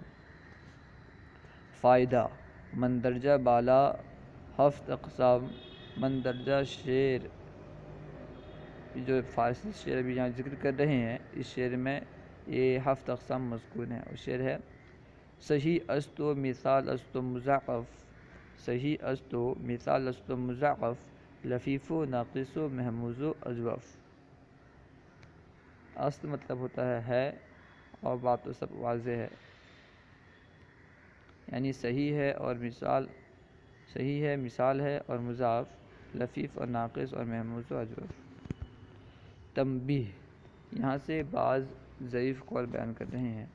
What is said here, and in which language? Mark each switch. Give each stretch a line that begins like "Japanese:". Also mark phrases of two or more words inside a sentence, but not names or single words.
Urdu: فائدہ: مندرجہ بالا 7 اقسام مندرجہ شعر، جو فارسی شعر ابھی یہاں ذکر کر رہے ہیں اس شعر میں یہ 7 اقسام مذکور ہیں۔ اور شعر ہے:
Persian: صحیح است و مثال است و مضاعف، صحیح است و مثال است و مضاعف، لفیف و ناقص و محموز و اجوف۔
Urdu: است مطلب ہوتا ہے اور بات تو سب واضح ہے، یعنی صحیح ہے اور مثال، صحیح ہے مثال ہے اور مضاعف، لفیف اور ناقص اور محموز و اجوف۔ تنبیہ: یہاں سے بعض ضعیف قول بیان کر رہے ہیں۔